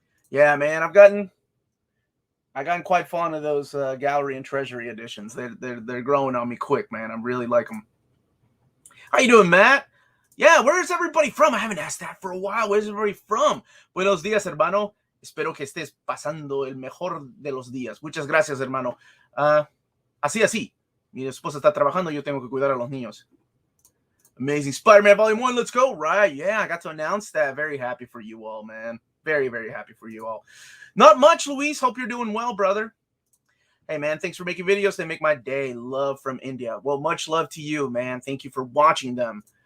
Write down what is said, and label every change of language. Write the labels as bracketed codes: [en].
[en] Yeah, man, I've gotten quite fond of those gallery and treasury editions. They're growing on me quick, man. I really like them. How you doing, Matt? Yeah, where is everybody from? I haven't asked that for a while. Where's everybody from? [es] Buenos días, hermano. Espero que estés pasando el mejor de los días. Muchas gracias, hermano. Así. Mi esposa está trabajando. Yo tengo que cuidar a los niños. [en] Amazing Spider-Man Volume 1. Let's go. Right. Yeah, I got to announce that. Very happy for you all, man. Very, very happy for you all. Not much, Luis. Hope you're doing well, brother. Hey, man, thanks for making videos. They make my day. Love from India. Well, much love to you, man. Thank you for watching them.